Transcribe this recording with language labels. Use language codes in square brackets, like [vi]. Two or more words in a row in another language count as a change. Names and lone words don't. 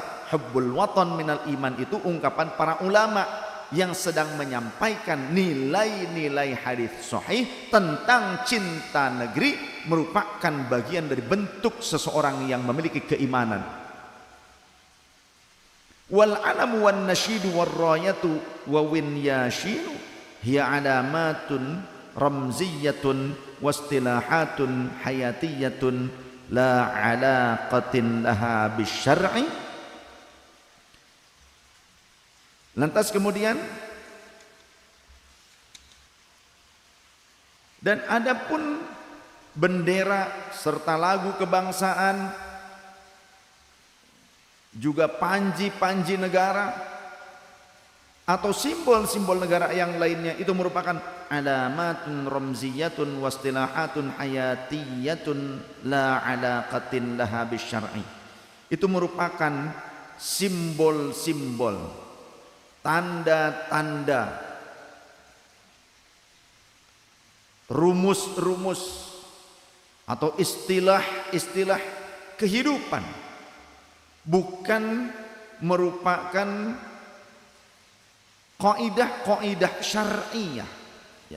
[ar] حب الوطن من الإيمان [id] itu ungkapan para ulama yang sedang menyampaikan nilai-nilai hadis sahih tentang cinta negeri merupakan bagian dari bentuk seseorang yang memiliki keimanan. [ar] والعلم والنشيد والراية والوشاح هي علامات رمزية واصطلاحات حياتية لا علاقة لها بالشرع. [id] Lantas kemudian, dan adapun bendera serta lagu kebangsaan, juga panji-panji negara atau simbol-simbol negara yang lainnya, itu merupakan [ar] علامات رمزية واصطلاحات حياتية لا علاقة لها بالشرع. [id] Itu merupakan simbol-simbol, tanda-tanda, rumus-rumus atau istilah-istilah kehidupan, bukan merupakan kaidah-kaidah syar'iyah, ya.